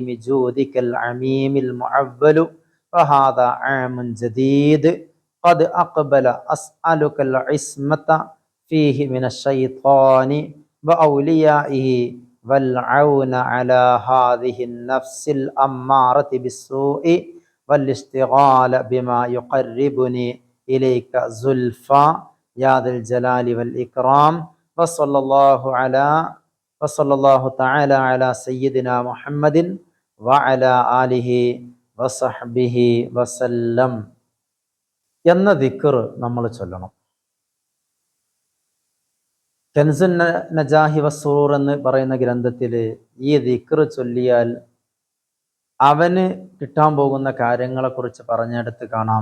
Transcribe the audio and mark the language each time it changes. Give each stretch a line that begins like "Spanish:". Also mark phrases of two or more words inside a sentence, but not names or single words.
Arabic: جودك العميم المعول، فهذا عام جديد قد أقبل، أسألك العصمة فيه من الشيطان وأوليائه، والعون على هذه النفس الأمارة بالسوء، والاشتغال بما يقربني إليك زلفى يا ذا الجلال والإكرام. وصلى الله تعالى على سيدنا محمد وعلى آله وصحبه وسلم
Malayalam: എന്ന ദിക്ർ നമ്മൾ ചൊല്ലണം. കൻസുൻ നജാഹി വസ്സൂർ എന്ന് പറയുന്ന ഗ്രന്ഥത്തിൽ ഈ ദിക്ർ ചൊല്ലിയാൽ അവന് കിട്ടാൻ പോകുന്ന കാര്യങ്ങളെക്കുറിച്ച് പറഞ്ഞെടുത്ത് കാണാം.